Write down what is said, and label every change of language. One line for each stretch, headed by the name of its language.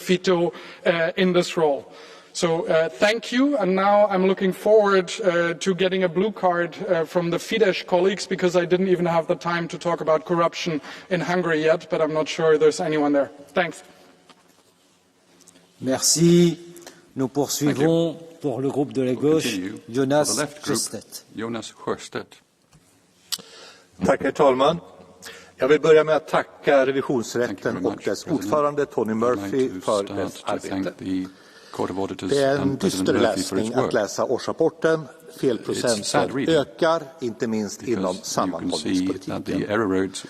English: Fitto in this role. So thank you, and now I'm looking forward to getting a blue card from the Fidesz colleagues, because I didn't even have the time to talk about corruption in Hungary yet, but I'm not sure there's anyone there. Thanks.
French: Merci. Nous poursuivons pour le groupe de la gauche, Jonas Sjöstedt. Jonas Sjöstedt.
Swedish: Tack, herr talman. Jag vill börja med att tacka revisionsrätten och dess ordförande Tony Murphy för dess arbete. Det är en dyster läsning att läsa årsrapporten. Felprocenten ökar, inte minst inom sammanhållningspolitiken.